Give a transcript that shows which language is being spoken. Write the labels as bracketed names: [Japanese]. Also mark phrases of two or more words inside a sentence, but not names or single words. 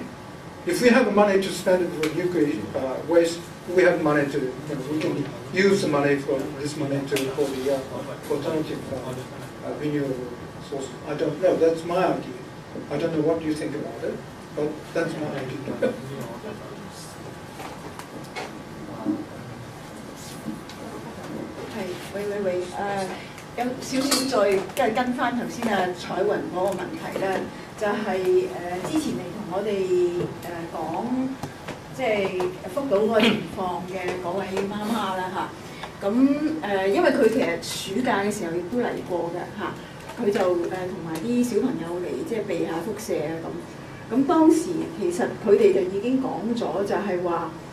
[English] If we have money to spend it for nuclear waste, we have money to, we can use the money for the alternative renewable sources. I don't know. That's my idea. I don't know what you think about it, but that's my idea. [Cantonese] 喂，有少少再跟翻頭先彩雲嗰個問題咧，就係之前嚟同我哋講，即係福島嗰個情況嘅嗰位媽媽啦嚇，咁因為佢其實暑假嘅時候亦都嚟過嘅嚇，佢就同埋啲小朋友嚟即係避下輻射啊咁當時其實佢哋就已經講咗，就係話